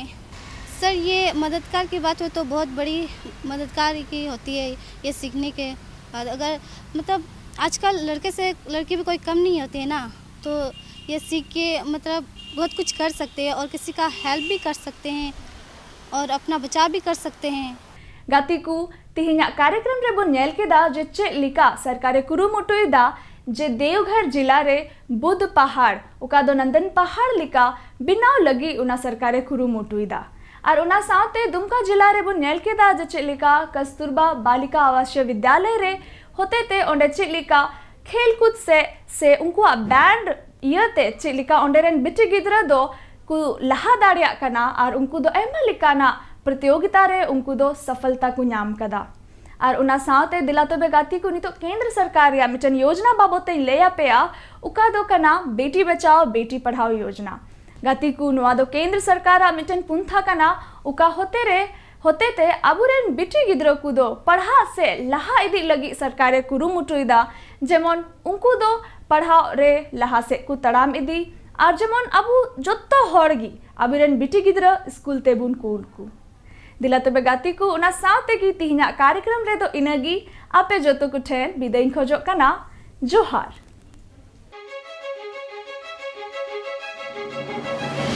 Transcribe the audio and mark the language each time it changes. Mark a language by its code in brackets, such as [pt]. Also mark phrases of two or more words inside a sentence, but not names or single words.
[hi] सर ये मददगार की बात हो तो बहुत बड़ी मददगार की होती है ये सीखने के बाद। अगर मतलब आजकल लड़के से लड़की भी कोई कम नहीं होती है ना, तो ये सीख के मतलब बहुत कुछ कर सकते हैं और किसी का हेल्प भी कर सकते हैं और अपना बचाव भी कर सकते हैं। [sat] गाती को तिहिना कार्यक्रम रे बोन नेल केदा जे चे लिका सरकारे कुरुमुटुइदा जे देवघर जिला रे बुद्ध पहाड़ उका दो नंदन पहाड़ लिका बिनाव लगी उना सरकारे कुरुमुटुइदा और उना साथे दुमका जिला रे बोन नेल केदा जे चे लिका कस्तूरबा बालिका आवासीय विद्यालय रे होते ते ओंडे चे लिका खेलकूद से उनको बैंड इयते चे लिका ओंडे रेन बिटी गिदरा दो को लहा दाड़िया कना और उनको दो एमा लिकाना प्रतियोगिता रे उनको दो सफलता को नाम कदा और उना साथे दिला तो बेगाती को नितो केंद्र सरकार या मिटन योजना बाबते लेया पेया उका दो कना [hi] बेटी बचाओ बेटी पढ़ाओ योजना [sat] गाती को नुआ दो केंद्र सरकार मिटन पुंथा कना उका होते ते अबुरेन बिटी गिद्रो को दो पढ़ा से लहा इदी लगी सरकारे कुरुमुटुइदा जेमन उनको दो पढ़ाओ रे लहा से को तड़ाम इदी और जेमन अबु जोत्तो होड़गी अबुरेन बिटी गिद्रो स्कूल ते बुन कूल को दिला तो बेगाती को उना साथे की तिहिना कार्यक्रम रे दो इनगी आपे जोतो को ठेन बिदाई खोजो कना जोहार।